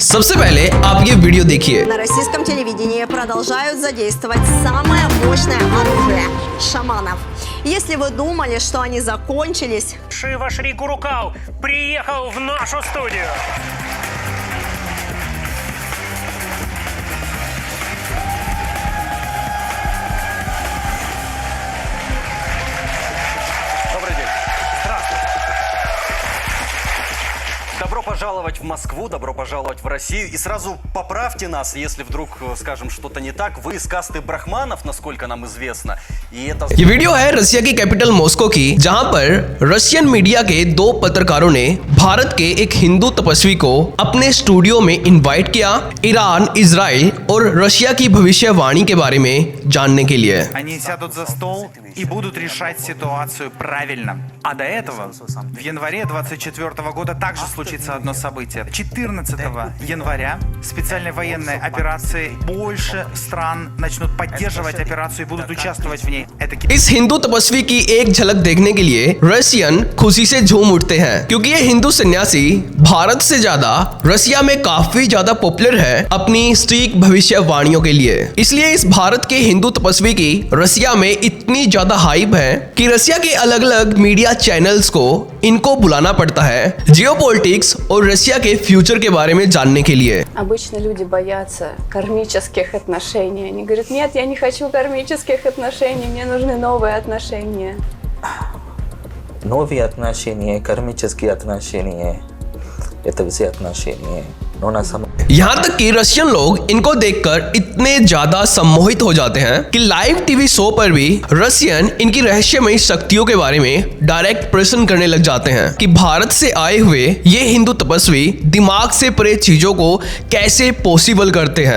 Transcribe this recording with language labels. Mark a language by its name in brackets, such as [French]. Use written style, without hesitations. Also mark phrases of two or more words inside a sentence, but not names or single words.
[Hindi] सबसे पहले आप ये वीडियो देखिए। [Russian] На российском телевидении продолжают задействовать самое мощное оружие – шаманов. Если вы думали, что они закончились... Шива Шри Гурукал приехал в нашу студию. Добрый день. Здравствуйте. Добро пожаловать в Москву, добро пожаловать в Россию. И сразу поправьте нас, если вдруг скажем что-то не так. Вы из касты брахманов, насколько нам известно. И это... [Hindi] ये वीडियो है रशिया की कैपिटल मॉस्को की, जहां पर [English] Russian media [Hindi] के दो पत्रकारों ने भारत के एक हिंदू तपस्वी को अपने स्टूडियो में इनवाइट किया ईरान, इजराइल और रशिया की भविष्यवाणी के बारे में जानने के लिए। [Russian] Они сядут за стол и будут решать ситуацию правильно. А до этого, в январе 2024 года также случится одно событие. 14 января специальной военной операции больше стран начнут поддерживать операцию и будут участвовать в ней. Это [Hindi] इस हिंदू तपस्वी की एक झलक देखने के लिए रशियन खुशी से झूम उठते हैं, क्योंकि ये हिंदू सन्यासी भारत से ज्यादा रशिया में काफी ज्यादा पॉपुलर है अपनी सटीक भविष्यवाणियों के लिए। इसलिए इस भारत के हिंदू तपस्वी की रशिया में इतनी ज्यादा हाइप है कि रशिया के अलग अलग [English] media channels [Hindi] को इनको बुलाना पड़ता है जियोपॉलिटिक्स और रशिया के फ्यूचर के बारे में जानने के लिए। [Russian] Обычно люди боятся кармических отношений. Они говорят, нет, я не хочу кармических отношений, мне нужны новые отношения. Новые отношения, кармические отношения, это все отношения. Но на самом [Hindi] यहाँ तक कि रशियन लोग इनको देखकर इतने ज्यादा सम्मोहित हो जाते हैं कि [English] live TV show [Hindi] पर भी रशियन इनकी रहस्यमयी शक्तियों के बारे में डायरेक्ट प्रश्न करने लग जाते हैं कि भारत से आए हुए ये हिंदू तपस्वी दिमाग से परे चीजों को कैसे पॉसिबल करते हैं।